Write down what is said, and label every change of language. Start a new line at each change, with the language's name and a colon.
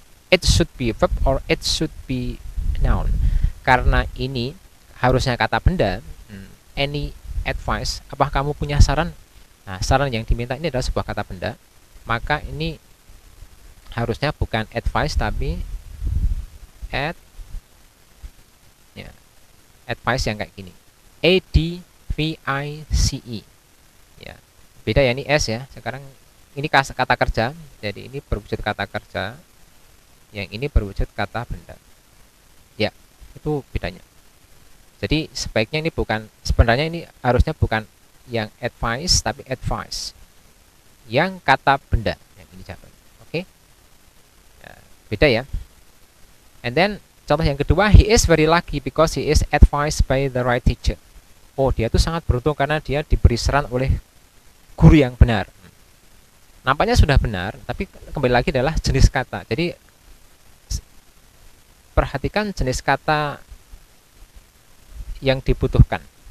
English: It should be verb or it should be noun.
Indonesian: Karena ini harusnya kata benda,
English: any advice,
Indonesian: apa kamu punya saran? Nah, saran yang diminta ini adalah sebuah kata benda, maka ini harusnya bukan advice tapi ya, advice yang kayak gini, advice ya, beda ya, ini s ya. Sekarang ini kata kerja, jadi ini berwujud kata kerja, yang ini berwujud kata benda ya, itu bedanya. Jadi sebaiknya ini bukan, sebenarnya ini harusnya bukan yang advice tapi advice yang kata benda, yang ini jawabannya. Oke. Ya, beda ya.
English: And then
Indonesian: contoh yang kedua,
English: he is very lucky because he is advised by the right teacher.
Indonesian: Oh, dia tuh sangat beruntung karena dia diberi saran oleh guru yang benar. Nampaknya sudah benar, tapi kembali lagi adalah jenis kata. Jadi perhatikan jenis kata yang dibutuhkan.